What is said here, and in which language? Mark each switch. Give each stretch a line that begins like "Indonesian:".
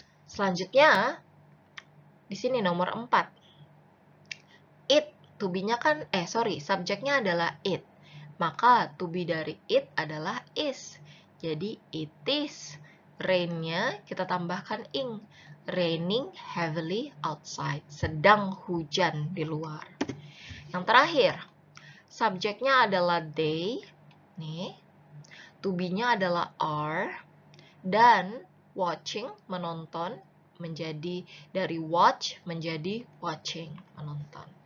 Indonesian: Selanjutnya, di sini nomor 4. It, to be-nya kan, subjeknya adalah it. Maka to be dari it adalah is. Jadi, it is. Rain-nya kita tambahkan ing.
English: Raining heavily outside.
Indonesian: Sedang hujan di luar. Yang terakhir, subjeknya adalah they, nih. To be-nya adalah are, dan watching, menonton, menjadi dari watch menjadi watching, menonton.